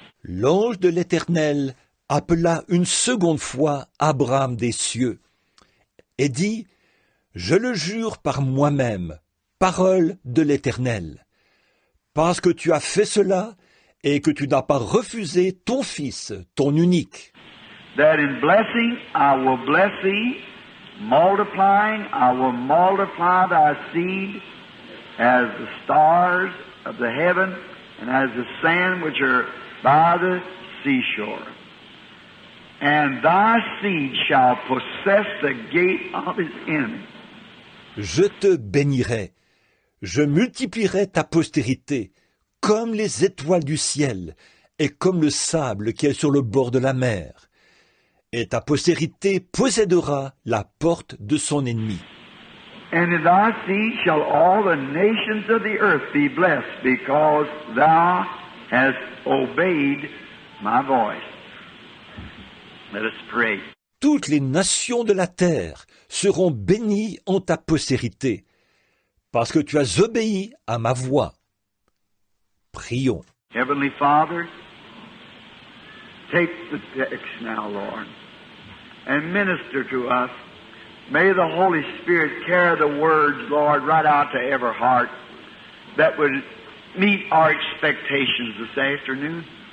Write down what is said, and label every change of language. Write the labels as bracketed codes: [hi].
[fr] l'ange de l'Éternel appela une seconde fois Abraham des cieux et dit, « Je le jure par moi-même, parole de l'Éternel, parce que tu as fait cela et que tu n'as pas refusé ton fils, ton unique. [en] That in blessing I will bless thee, multiplying I will multiply thy seed as the stars of the heaven and as the sand which are by the seashore. And thy seed shall possess the gate of his enemy. [fr] Je te bénirai, je multiplierai ta postérité, comme les étoiles du ciel et comme le sable qui est sur le bord de la mer. Et ta postérité possédera la porte de son ennemi. [en] And in thy seed shall all the nations of the earth be blessed, because thou hast obeyed my voice. Let us pray. [fr] Toutes les nations de la terre seront bénies en ta postérité, parce que tu as obéi à ma voix. Prions. [en] Heavenly Father, take the text now, Lord, and minister to us. May the Holy Spirit carry the words, Lord, right out to every heart that would meet our expectations this afternoon.